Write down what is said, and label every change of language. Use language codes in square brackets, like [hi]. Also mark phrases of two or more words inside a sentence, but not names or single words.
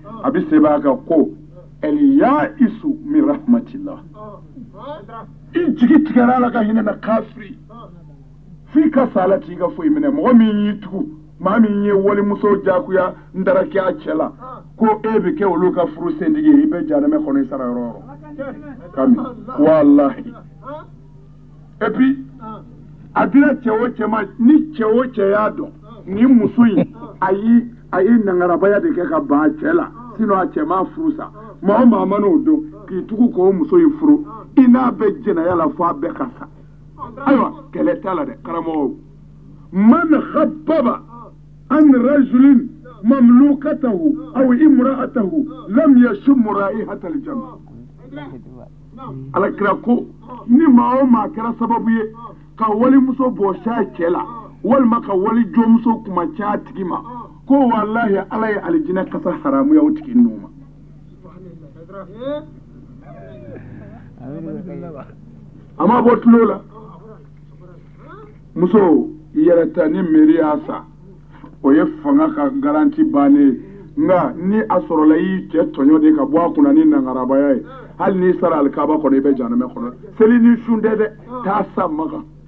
[bm] a bɛ se b'a kan ko ɛliya isu min rahmatillah i jigi tigɛra ala ka hinɛ na kafiri f'i ka sa ala t'i ka foyi minɛ mɔgɔ min y'i tugu maa min ye walimuso jagoya n dara kɛ a cɛ la ko e bɛ kɛ olu ka furu sentigi ye i bɛ janɛmɛ kɔnɔ i sara yɔrɔ o yɔrɔ kami walahi [fr] et puis [bm] a dira cɛ o cɛ ma ni cɛ o cɛ y'a dɔn ni muso in a ye nangarabaya de kɛ ka ban cɛ la sinon a cɛ ma furu sa maa o maa man'o dɔn k'i tugu k'o muso in furu i n'a bɛ jɛnɛya la fo a bɛɛ ka sa ayiwa kɛlɛ t'a la dɛ karamɔgɔw [ar] من خبب عن رجل مملوكته أو امرأته لم يشم رائحة الجنة [bm] alakira ko ni maa o maa kɛra sababu ye ka walimuso bɔs'a cɛ la walima ka wali jɔnmuso kuma ca a tigi ma ko wallahi ala ye alijinɛ kasa haramuya o tigi ninnu ma a ma bɔ tulo la muso yɛrɛ ta ni miiri y'a sa o ye fanga ka garanti bannen nka ni a sɔrɔla i cɛ tɔɲɔ de ka bɔ a kunna ni nangarabaya ye hali n'i sara alikaba kɔnɔ i bɛ janamɛ kɔnɔ seli ni sun tɛ dɛ taa sa makan